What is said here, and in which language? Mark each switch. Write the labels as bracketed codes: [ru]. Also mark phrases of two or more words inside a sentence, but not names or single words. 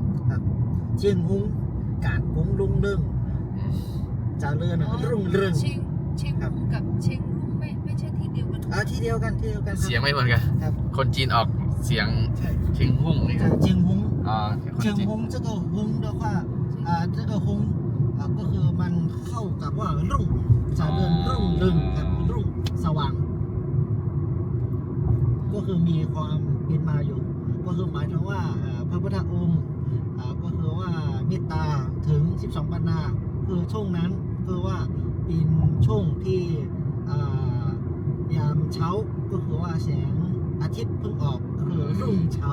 [th] ครับเชียงหุงการหุงลุงเรื่อง อืม จาเรือนรุ่งเรือง เชียงรุ่งกับเชียงรุ่งไม่ใช่ที่เดียวกัน ที่เดียวกันครับ เสียงไม่เหมือนกัน ครับ คนจีนออกเสียง ใช่ เชียงหุ่งนี่ครับ เชียงหุง อ๋อคน เชียง จีน หุ ง这个หุง [zh] 的话这个 [th] หุงก็คือมันเข้ากับว่ารุ่งจาเรือนรุ่งเรืองครับรุ่งสว่าง ก็คือมีความเป็นมาอยู่ ก็คือหมายถึงว่าพระพุทธองค์ก็คือว่าเมตตาถึง 12 ปันนาคือช่วงนั้นคือว่าเป็นช่วงที่ยามเช้าก็คือว่าแสงอาทิตย์เพิ่งออกก็คือรุ่งเช้า